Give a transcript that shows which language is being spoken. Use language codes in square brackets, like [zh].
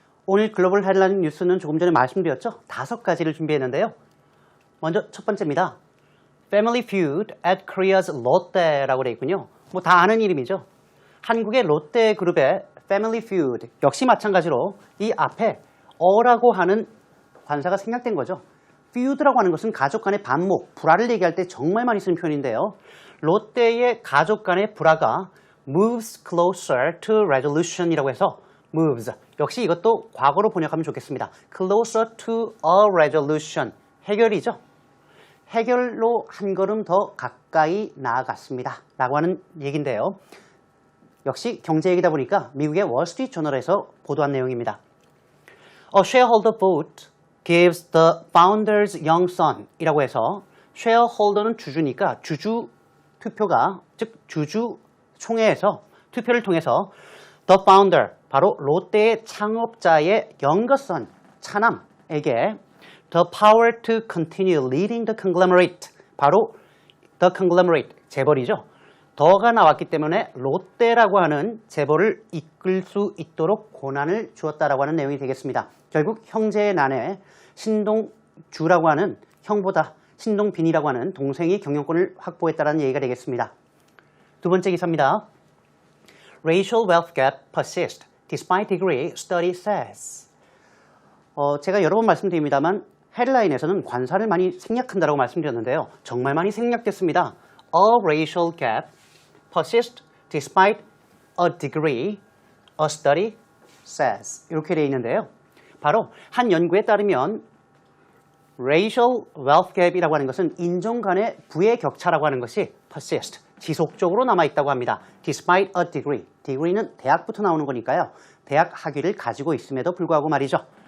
[ko] 오늘 글로벌 헤드라인 뉴스는 조금 전에 말씀드렸죠? 5가지를 준비했는데요. 먼저 첫 번째입니다. [en] Family feud at Korea's Lotte [ko] 라고 되어 있군요. 뭐 다 아는 이름이죠. 한국의 롯데 그룹의 [en] Family feud [ko] 역시 마찬가지로 이 앞에 어라고 하는 관사가 생략된 거죠. feud라고 하는 것은 가족 간의 반목, 불화를 얘기할 때 정말 많이 쓰는 표현인데요. 롯데의 가족 간의 불화가 [en] moves closer to resolution [ko] 이라고 해서 moves. 역시 이것도 과거로 번역하면 좋겠습니다. [en] Closer to a resolution. [ko] 해결이죠. 해결로 한 걸음 더 가까이 나아갔습니다. 라고 하는 얘기인데요. 역시 경제 얘기다 보니까 미국의 월스트리트 저널에서 보도한 내용입니다. [en] A shareholder vote gives the founder's young son 이라고 해서 shareholder는 [ko] 주주니까 주주 투표가 즉 주주 총회에서 투표를 통해서 [en] the founder [ko] 바로 롯데의 창업자의 [en] younger son, [ko] 차남에게 [en] the power to continue leading the conglomerate, 바로 the conglomerate, [ko] 재벌이죠. 더가 나왔기 때문에 롯데라고 하는 재벌을 이끌 수 있도록 권한을 주었다라고 하는 내용이 되겠습니다. 결국 형제의 난에 신동주라고 하는 형보다 신동빈이라고 하는 동생이 경영권을 확보했다는 얘기가 되겠습니다. 두 번째 기사입니다. [en] Racial wealth gap persists despite degree, study says. [ko] 제가 여러 번 말씀드립니다만 헤드라인에서는 관사를 많이 생략한다고 말씀드렸는데요. 정말 많이 생략됐습니다. [en] A racial gap persists despite a degree, a study says. [ko] 이렇게 되어 있는데요. 바로 한 연구에 따르면 [en] racial wealth gap [ko] 이라고 하는 것은 인종 간의 부의 격차라고 하는 것이 persist, 지속적으로 남아있다고 합니다. [en] Despite a degree. [ko] degree는 대학부터 나오는 거니까요. 대학 학위를 가지고 있음에도 불구하고 말이죠.